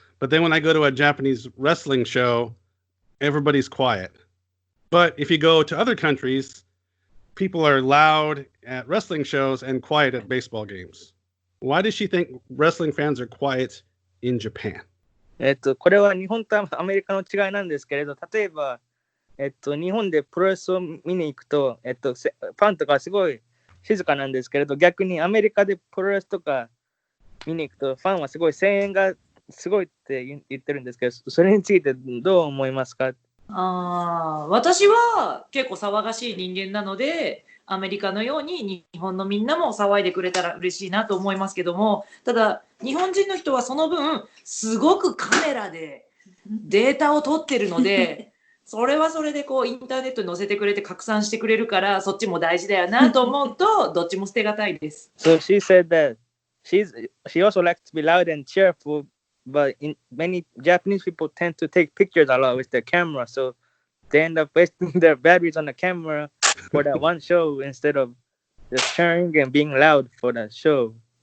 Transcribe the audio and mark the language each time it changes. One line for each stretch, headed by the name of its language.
English: But then when I go to a Japanese wrestling show, everybody's quiet. But if you go to other countries, people are loud at wrestling shows and quiet at baseball games. Why does she think wrestling fans are quiet in Japan?
Japanese: これは日本とアメリカの違いなんですけれど、例えば、日本でプロレスを見に行くと、ファンとかすごい静かなんですけれど、逆にアメリカでプロレスとか見に行くと、ファンはすごい声援がすごいって言ってるんですけど、それについてどう思いますか？私は結構騒がしい人間なので、アメリカのように日本のみんなも騒いでくれたら嬉しいなと思いますけども、ただ日本人の人はその分すごくカメラでデータを取ってるのでそれはそれでこうインターネットに載せてくれて拡散してくれるからそっちも大事だよなと思うとどっちも捨てがたいです。
English: So she said that she also likes to be loud and cheerful, but many Japanese people tend to take pictures a lot with their camera, so they end up wasting their batteries on the camera for that one show instead of just cheering and being loud for that show.